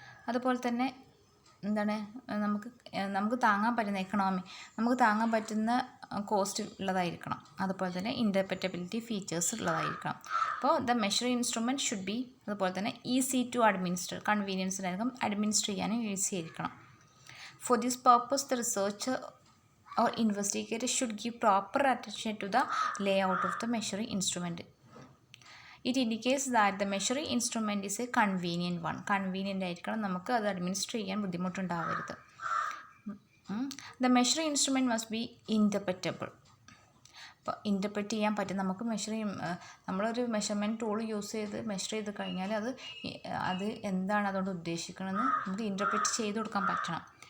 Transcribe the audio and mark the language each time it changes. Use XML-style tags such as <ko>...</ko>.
<ml>അതുപോലെ തന്നെ എന്താണ് നമുക്ക് താങ്ങാൻ പറ്റുന്ന എക്കണോമി, നമുക്ക് താങ്ങാൻ പറ്റുന്ന കോസ്റ്റ് ഉള്ളതായിരിക്കണം. അതുപോലെ തന്നെ ഇൻ്റർപ്രറ്റബിലിറ്റി ഫീച്ചേഴ്സ് ഉള്ളതായിരിക്കണം. അപ്പോൾ</ml> <en>the measuring instrument should be</en> <ml>അതുപോലെ തന്നെ ഈസി ടു അഡ്മിനിസ്റ്റർ, കൺവീനിയൻസിനായിരിക്കും, അഡ്മിനിസ്റ്റർ ചെയ്യാനും ഈസി ആയിരിക്കണം.</ml> <en>For this purpose, the researcher or investigator should give proper attention to the layout of the measuring instrument. It indicates that the measuring instrument is a convenient one.</en> <ml>Convenient ആയിരിക്കണം, നമുക്ക് അത് administer ചെയ്യാൻ ബുദ്ധിമുട്ടുണ്ടാവരുത്.</ml> <en>The measuring instrument must be interpretable.</en> <ml>അപ്പോൾ interpret ചെയ്യാൻ പറ്റും. നമുക്ക് നമ്മളൊരു measurement tool use ചെയ്ത് മെഷർ ചെയ്ത് കഴിഞ്ഞാൽ അത് എന്താണ് അതുകൊണ്ട് ഉദ്ദേശിക്കണമെന്ന് നമുക്ക് ഇൻ്റർപ്രറ്റ് ചെയ്ത് കൊടുക്കാൻ പറ്റണം.</ml>